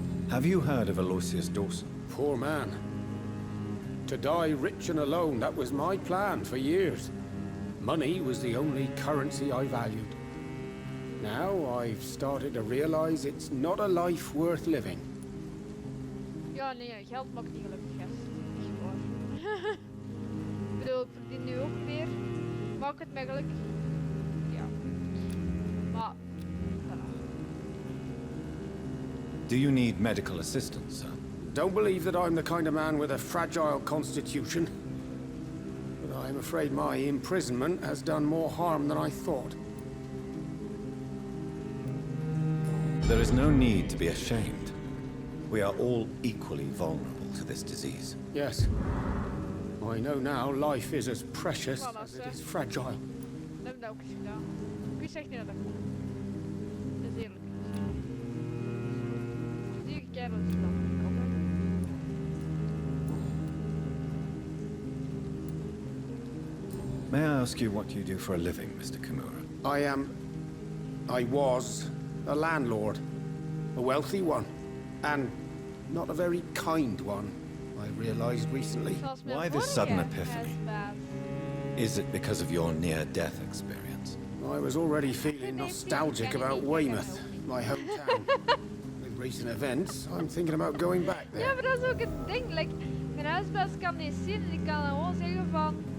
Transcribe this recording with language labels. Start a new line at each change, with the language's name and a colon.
English: Have you heard of Aloysius Dawson? Poor man. To die rich and alone, that was my plan for years. Money was the only currency I valued. Now I've started to realize it's not a life worth living.
Dutch: Ja, nee, geld maakt niet gelukkig, gast. Echt waar. Ik bedoel, ik verdien nu ook meer. Maakt het mij gelukkig? Ja. Maar, voilà.
English: Do you need medical assistance, sir? Don't believe that I'm the kind of man with a fragile constitution. But I'm afraid my imprisonment has done more harm than I thought. There is no need to be ashamed. We are all equally vulnerable to this disease. Yes. I know now life is as precious as it is fragile.
Dutch: Dat heb ik dat ook eens gedaan. Ik wist echt niet dat dat kon. Dat is eerlijk. Die kerel is dan.
English: May I ask you what you do for a living, Mr. Kimura? I was a landlord. A wealthy one. And not a very kind one, I realized recently. Why this sudden epiphany? Is it because of your near-death experience? I was already feeling nostalgic about Weymouth, my hometown. With recent events, I'm thinking about going back there.
Dutch: Ja, maar dat is ook het ding. Like, mijn huisbaas kan niet zien en ik kan gewoon zeggen van...